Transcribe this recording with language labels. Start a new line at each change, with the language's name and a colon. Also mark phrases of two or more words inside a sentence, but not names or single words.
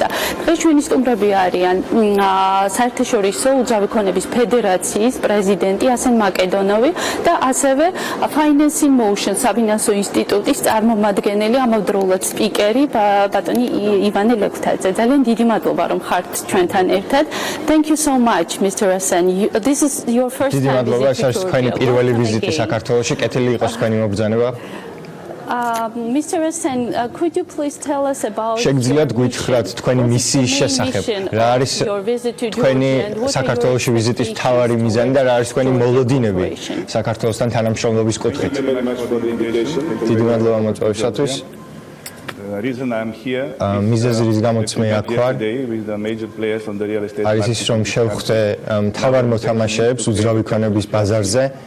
Georgian: დღეს ჩვენი სტუმრები არიან საერთაშორისო უძრავი ქონების ფედერაციის პრეზიდენტი ასენ მაკედონოვი და ასევე Finance in Motion საფინანსო ინსტიტუტის წარმომადგენელი ამავდროულად სპიკერი ბატონი ივანე ლეკვთაძე. ძალიან დიდი მადლობა რომ ხართ ჩვენთან ერთად.
English: Thank you so much, Mr. Asen. This is your first time
Georgian: მადლობა, ეს არის თქვენი პირველი ვიზიტი საქართველოში. კეთილი იყოს თქვენი მობრძანება.
English: Mr. Asen, could you please tell us about
Georgian: შეგიძლიათ გვითხრათ თქვენი მისიის შესახებ? რა არის თქვენი საქართველოში ვიზიტის მთავარი მიზანი და რა არის თქვენი მოლოდინები საქართველოსთან თანამშრომლობის კუთხით? დიდი მადლობა მოწვევისათვის. მიზეზი რის გამოც მე აქ ვარ არის ის რომ შევხვდე მთავარ მოთამაშეებს უძრავი ქონების ბაზარზე